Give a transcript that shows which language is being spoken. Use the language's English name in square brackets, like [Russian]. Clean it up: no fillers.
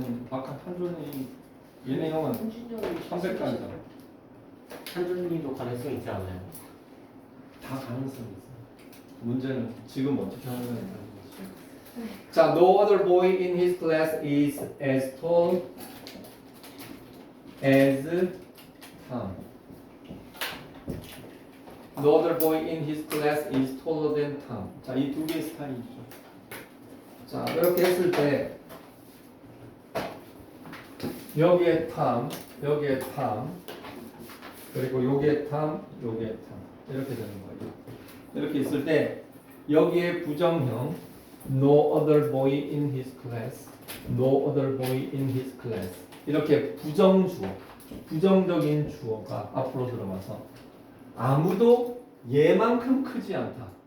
[Korean] 박한준이 얘네 형은 300까지잖아. 한준님도 가능성 있지 않아요? 다 가능성이 있어. 문제는 지금 어떻게 하느냐에 따른 거지. [English] 자, no other boy in his class is as tall as Tom. No other boy in his class is taller than Tom. [Korean] 자, 이 두 개의 스타일이죠. 자, 이렇게 했을 때 여기에 Tom, 여기에 Tom, 그리고 여기에 Tom, 여기에 Tom 이렇게 되는 거예요. 이렇게 있을 때 여기에 부정형 [English] no other boy in his class, [Korean] no other boy in his class 이렇게 부정주어, 부정적인 주어가 앞으로 들어가서 아무도 얘만큼 크지 않다.